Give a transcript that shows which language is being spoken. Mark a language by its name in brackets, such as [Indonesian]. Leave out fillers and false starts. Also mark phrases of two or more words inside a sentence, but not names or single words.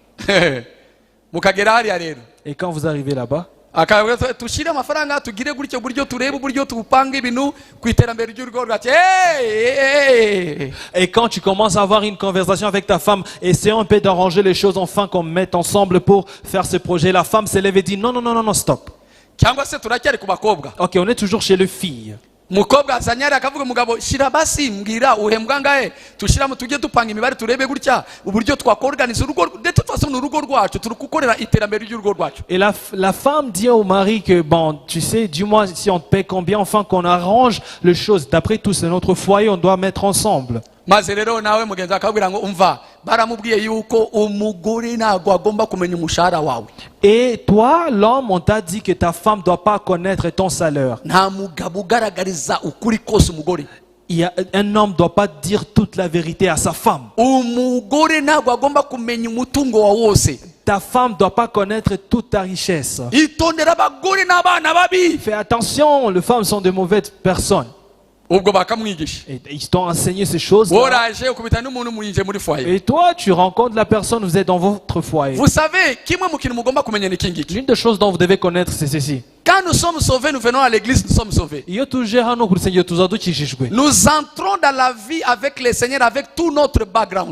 [French] Et quand vous arrivez là-bas, et quand tu commences à avoir une conversation avec ta femme, essayons un peu d'arranger les choses enfin qu'on mette ensemble pour faire ce projet. La femme se lève et dit non, non, non, non, non, stop. Ok, on est toujours chez les filles. [Kinyarwanda] Mukobwa azanyari akavuga mugabo shira basi mbwira uhembwa ngahe tushiramo tujye dupanga imibare turebe gutya uburyo twakorganiza urugo [French] de toute façon [Kinyarwanda] urugo rwacu turukukorera iterambere ry'urugo rwacu. [French] Et la femme dit au mari que bon, tu sais, dis-moi si on te paie combien, enfin qu'on arrange les choses. D'après tout, c'est notre foyer, on doit mettre ensemble. [Kinyarwanda] Maze rero nawe mugenzi akabwira ngo umva baramubwiye yuko umugore ntago agomba kumenya umushahara wawe. [French] Et toi, l'homme, on t'a dit que ta femme ne doit pas connaître ton salaire. [Kinyarwanda] Nta mugabo ugaragariza ukuri kose umugore. [French] Un homme ne doit pas dire toute la vérité à sa femme. [Kinyarwanda] Umugore ntago agomba kumenya umutungo wa wose. [French] Ta femme ne doit pas connaître toute ta richesse. [Kinyarwanda] Itondera abagore n'abana babi. [French] Fais attention, les femmes sont de mauvaises personnes. Et ils t'ont enseigné ces choses. Et toi, tu rencontres la personne, vous êtes dans votre foyer. Vous savez, l'une des choses dont vous devez connaître, c'est ceci. Quand nous sommes sauvés, nous venons à l'église, nous sommes sauvés. Nous entrons dans la vie avec le Seigneur, avec tout notre background.